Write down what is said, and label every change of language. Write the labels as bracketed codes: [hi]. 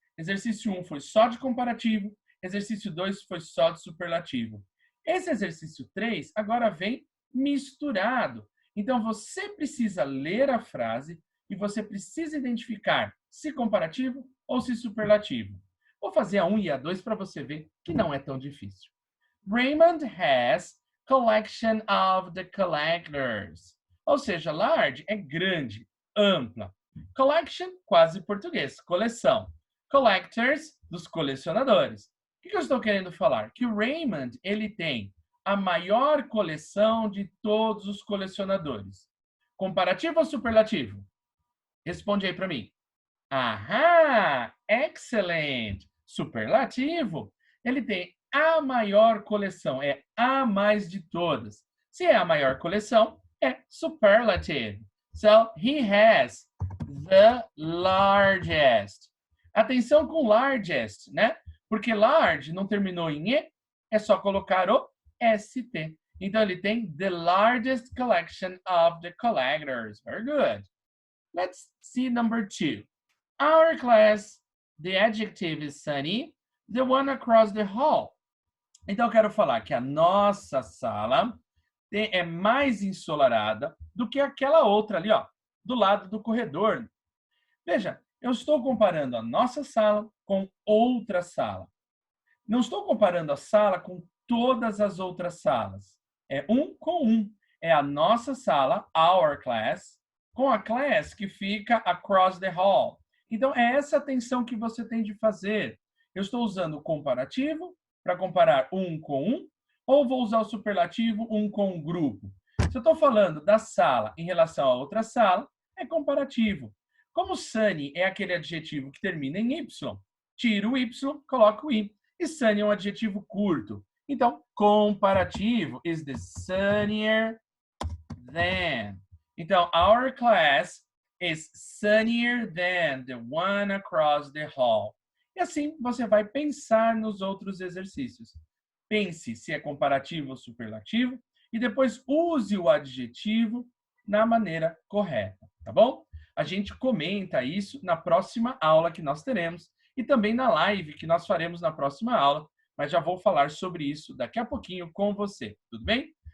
[pt] Exercício 1 foi só de comparativo, exercício 2 foi só de superlativo. Esse exercício 3 agora vem misturado. Então, você precisa ler a frase e você precisa identificar se comparativo ou se superlativo. Vou fazer a 1 e a 2 para você ver que não é tão difícil. [en] Raymond has collection of the collectors. [pt] Ou seja, large é grande, ampla. Collection, quase português, coleção. Collectors, dos colecionadores. O que eu estou querendo falar? Que o Raymond, ele tem a maior coleção de todos os colecionadores. Comparativo ou superlativo? Responde aí para mim. Aham! Excellent! Superlativo. Ele tem a maior coleção, é a mais de todas. Se é a maior coleção, é superlative. [en] So, he has the largest. [pt] Atenção com largest, né? Porque large não terminou em E, é só colocar o ST. Então, ele tem [en] the largest collection of the collectors. Very good. Let's see number 2. Our class, the adjective is sunny, the one across the hall. [pt] Então, eu quero falar que a nossa sala é mais ensolarada do que aquela outra ali, ó, do lado do corredor. Veja, eu estou comparando a nossa sala com outra sala. Não estou comparando a sala com todas as outras salas. É um com um. É a nossa sala, our class, com a class que fica [en] across the hall. [pt] Então, é essa atenção que você tem de fazer. Eu estou usando o comparativo para comparar um com um, ou vou usar o superlativo um com um grupo? Se eu estou falando da sala em relação a outra sala, é comparativo. Como sunny é aquele adjetivo que termina em Y, tiro o Y, coloco o I. E sunny é um adjetivo curto. Então, comparativo [en] is the sunnier than. Então, our class is sunnier than the one across the hall. [pt] E assim, você vai pensar nos outros exercícios. Pense se é comparativo ou superlativo e depois use o adjetivo na maneira correta, tá bom? A gente comenta isso na próxima aula que nós teremos e também na live que nós faremos na próxima aula, mas já vou falar sobre isso daqui a pouquinho com você, tudo bem?